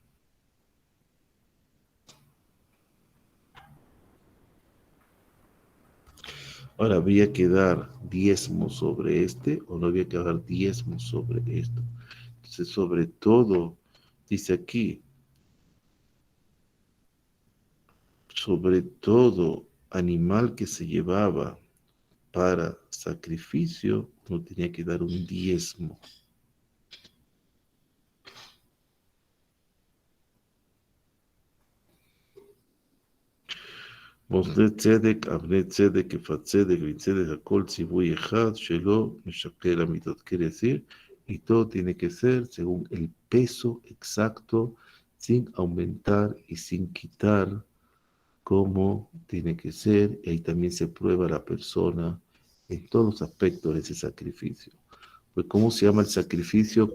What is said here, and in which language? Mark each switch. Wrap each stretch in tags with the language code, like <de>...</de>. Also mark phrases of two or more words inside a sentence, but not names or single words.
<es>Ahora, ¿habría que dar diezmo sobre este o no había que dar diezmo sobre esto? Entonces, sobre todo, dice aquí, sobre todo animal que se llevaba para sacrificio, no tenía que dar un diezmo.</es> <he>מוסדי צדק, אבני צדק, יפת צדק, וצדק, הכל ציווי אחד שלא משקר המידות.</he> <es>Quiere decir, y todo tiene que ser según el peso exacto, sin aumentar y sin quitar, como tiene que ser. Y ahí también se prueba la persona en todos los aspectos de ese sacrificio. Pues, ¿cómo se llama el sacrificio?</es>